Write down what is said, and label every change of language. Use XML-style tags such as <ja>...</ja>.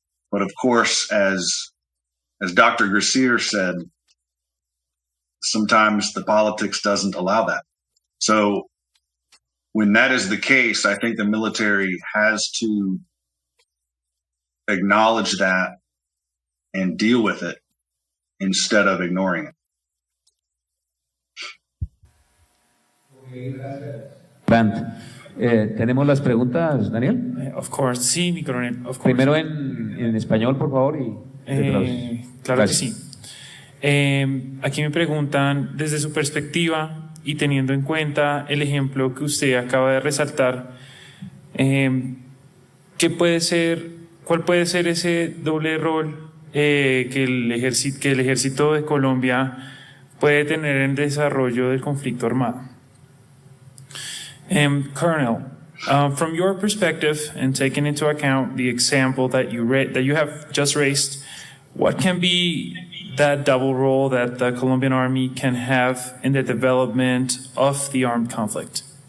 <en>But of course, as Dr. Gracier said, sometimes the politics doesn't allow that. So when that is the case, I think the military has to acknowledge that and deal with it instead of ignoring it.</en> <es>Grant, ¿tenemos las preguntas, Daniel?</es> <en>Of course,</en> <es>sí, mi coronel.</es> <en>Of course.</en> <es>Primero en español, por favor. Claro que sí. Aquí me preguntan, desde su perspectiva y teniendo en cuenta el ejemplo que usted acaba de resaltar, ¿cuál puede ser ese doble rol que el ejército de Colombia puede tener en el desarrollo del conflicto armado?</es> <en>Colonel, from your perspective and taking into account the example that you have just raised, what can be that double role that the Colombian Army can have in the development of the armed conflict?</en>